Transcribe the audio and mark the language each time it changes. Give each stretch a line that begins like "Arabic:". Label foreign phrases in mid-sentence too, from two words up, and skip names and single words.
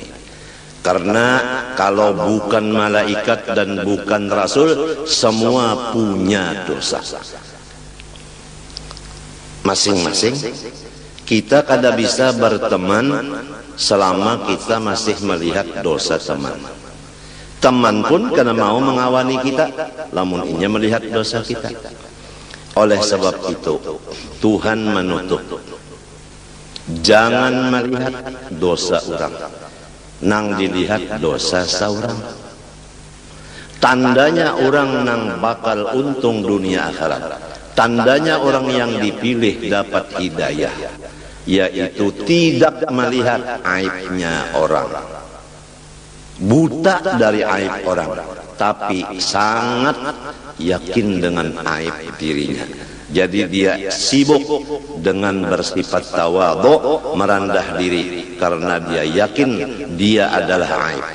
Indonesian: Karena kalau bukan malaikat dan bukan rasul, semua punya dosa.
Banjar: Masing-masing kita kada bisa berteman selama kita masih melihat dosa teman. Teman pun kada mau mengawani kita lamun inya melihat dosa kita. Oleh sebab itu Tuhan menutup, jangan melihat dosa orang, nang dilihat dosa saurang. Tandanya orang nang bakal untung dunia akhirat,
Indonesian: tandanya orang yang dipilih dapat hidayah, yaitu tidak melihat aibnya orang, buta dari aib orang, tapi sangat yakin dengan aib dirinya. Jadi dia sibuk dengan bersifat tawadhu, merendah diri, karena dia yakin dia adalah aib.